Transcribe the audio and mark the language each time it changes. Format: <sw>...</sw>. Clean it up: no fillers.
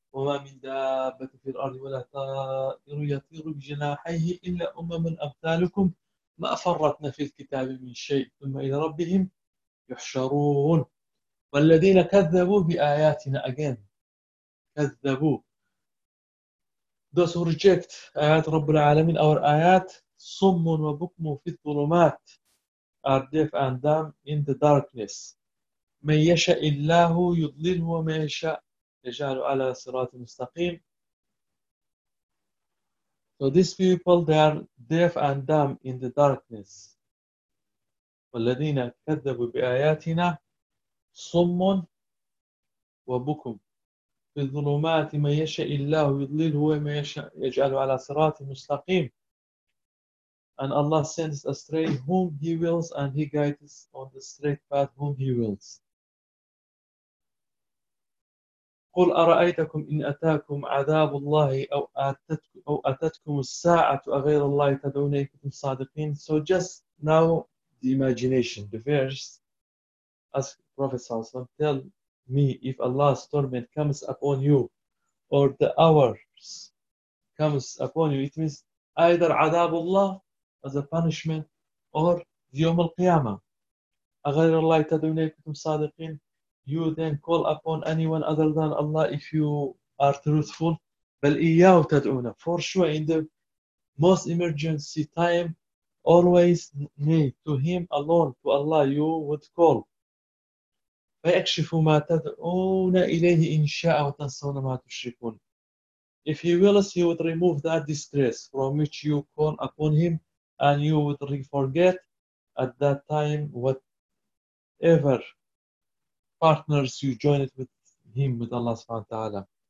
<ar>وَمَا مِنْ دَابَّةٍ فِي الْأَرْضِ وَلَا طَائِرٌ يَطِيرُ بِجَنَاحَيْهِ إِلَّا أُمَمٌ أَمْثَالُكُمْ مَا فَرَّطْنَا فِي الْكِتَابِ مِنْ شَيْءٍ ثُمَّ إِلَى رَبِّهِمْ يُحْشَرُونَ. والذين كذبوا بآياتنا</ar> <en>again, كذبوا, those who reject آيات رب العالمين, our آيات,</en> <ar>صم وبكم في الظلمات,</ar> <en>are deaf and dumb in the darkness.</en> <ar>من يشاء الله يضلله ومن يشاء يجعله على صراط مستقيم.</ar> <en>So these people, they are deaf and dumb in the darkness.</en> <ar>والذين كذبوا بآياتنا صم وبكم في الظلمات من يشاء الله يضلله ومن يشاء يجعله على صراط مستقيم.</ar> <en>And Allah sends astray whom He wills and He guides on the straight path whom He wills.</en> <ar>قل أرأيتكم إن أتاكم عذاب الله أو أتتكم الساعة أغير الله تدعون إن كنتم صادقين.</ar> <en>So just now the imagination, the verse. Ask Prophet Sallallahu Alaihi Wasallam, tell me if Allah's torment comes upon you or the hours comes upon you. It means either adabullah as a punishment or yawm al-qiyamah.</en> <ar>أغير الله تدعون إليكم صادقين.</ar> <en>You then call upon anyone other than Allah if you are truthful.</en> <ar>بل إياه تدعون.</ar> <en>For sure in the most emergency time, always nay to him alone, to Allah, you would call.</en> <ar>فيكشف ما تدعون إليه إن شاء وتنسون ما تشركون.</ar> <en>If he wills, he would remove that disgrace from which you call upon him, and you would forget at that time whatever partners you joined with him, with Allah subhanahu wa ta'ala.</en>